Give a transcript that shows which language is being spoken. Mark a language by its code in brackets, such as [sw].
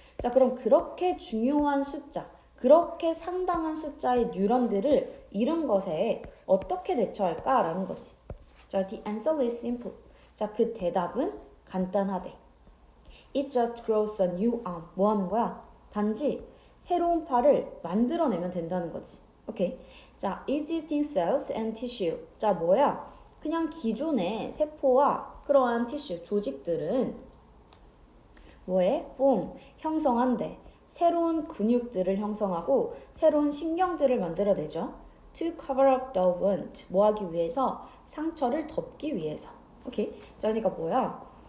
[ko] 자, 그럼 그렇게 중요한 숫자, 그렇게 상당한 숫자의 뉴런들을 잃은 것에 어떻게 대처할까라는 거지. 자, [en] the answer is simple. [ko] 자, 그 대답은 간단하대. [en] It just grows a new arm. [ko] 뭐 하는 거야? 단지 새로운 팔을 만들어내면 된다는 거지. 오케이. [en] 자, existing cells and tissue. [ko] 자, 뭐야? 그냥 기존의 세포와 그러한 티슈, 조직들은 뭐해? form, 형성한대. 새로운 근육들을 형성하고 새로운 신경들을 만들어내죠. [en] To cover up the wound. [ko] 뭐 하기 위해서? 상처를 덮기 위해서. 오케이. 자, 그러니까 뭐야?